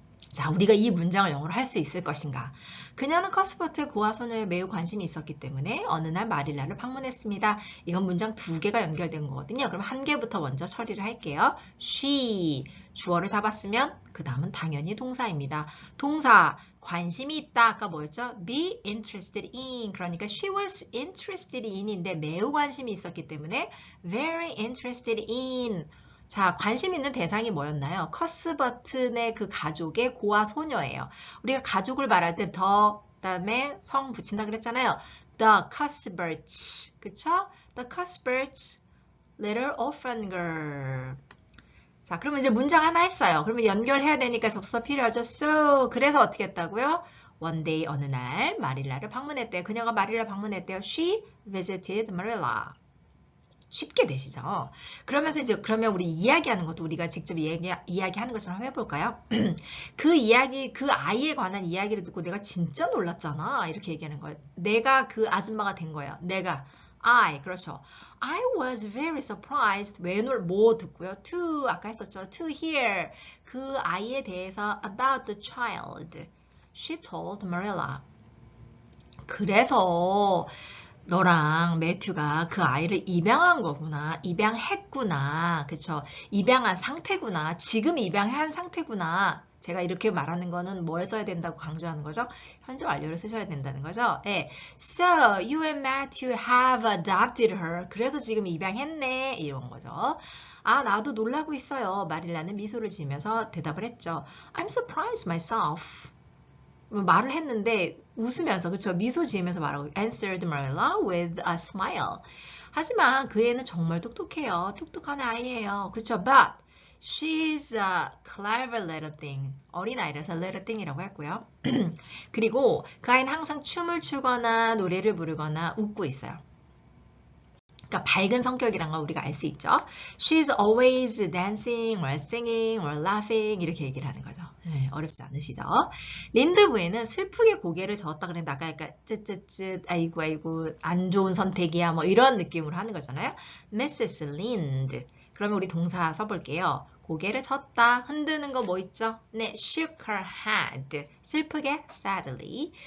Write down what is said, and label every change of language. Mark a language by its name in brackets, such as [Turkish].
[Korean] 자, 우리가 이 문장을 영어로 할 수 있을 것인가? 그녀는 커스버트의 고아 소녀에 매우 관심이 있었기 때문에 어느 날 마릴라를 방문했습니다. 이건 문장 2개가 연결된 거거든요. 그럼 1개부터 먼저 처리를 할게요. She, 주어를 잡았으면 그 다음은 당연히 동사입니다. 동사, 관심이 있다. 아까 뭐였죠? [English] Be interested in. 그러니까 she was interested in인데 [Korean] 매우 관심이 있었기 때문에 [English] very interested in. [Korean] 자, 관심 있는 대상이 뭐였나요? 커스버튼의 그 가족의 고아 소녀예요. 우리가 가족을 말할 때 the 다음에 성 붙인다 그랬잖아요. [English] The Cuthberts, [Korean] 그쵸? [English] The Cuthberts little orphan girl. [Korean] 자, 그러면 이제 문장 하나 했어요. 그러면 연결해야 되니까 접수사 필요하죠. So, 그래서 어떻게 했다고요? [English] One day, [Korean] 어느 날 마릴라를 방문했대요. 그녀가 마릴라 방문했대요. [English] She visited Marilla. [Korean] 쉽게 되시죠? 그러면서 이제 그러면 우리 이야기하는 것도 우리가 직접 이야기하는 것처럼 해볼까요? 그 이야기, 그 아이에 관한 이야기를 듣고 내가 진짜 놀랐잖아. 이렇게 얘기하는 거예요. 내가 그 아줌마가 된 거예요. 내가 그렇죠. [English] I was very surprised. [Korean] 뭐 듣고요? To 아까 했었죠. [English] To hear [Korean] 그 아이에 대해서 [English] about the child. She told Marilla. [Korean] 그래서 너랑 매튜가 그 아이를 입양한 거구나. 입양했구나. 그쵸? 입양한 상태구나. 지금 입양한 상태구나. 제가 이렇게 말하는 거는 뭘 써야 된다고 강조하는 거죠? 현재 완료를 쓰셔야 된다는 거죠? 네. [English] So, you and Matthew have adopted her. [Korean] 그래서 지금 입양했네. 이런 거죠. 아, 나도 놀라고 있어요. 마릴라는 미소를 지으면서 대답을 했죠. [English] I'm surprised myself. [Korean] 말을 했는데 웃으면서 그쵸 미소 지으면서 말하고 [English] answered Marilla with a smile. [Korean] 하지만 그 애는 정말 똑똑해요. 똑똑한 아이예요. 그쵸? [English] But she's a clever little thing. [Korean] 어린아이라서 [English] little thing [Korean] 이라고 했고요. 그리고 그 아이는 항상 춤을 추거나 노래를 부르거나 웃고 있어요. 그러니까 밝은 성격이란 걸 우리가 알 수 있죠. [English] She's always dancing or singing or laughing [Korean] 이렇게 얘기를 하는 거죠. 네, 어렵지 않으시죠? 린드 부인은 슬프게 고개를 저었다 그랬는데 아까 약간 쯧쯧쯧 아이고 안 좋은 선택이야 뭐 이런 느낌으로 하는 거잖아요. [English] Mrs. Lind. [Korean] 그러면 우리 동사 써볼게요. 고개를 젓다, 흔드는 거 뭐 있죠? [English] 네, shook her head. [Korean] 슬프게, [English] sadly.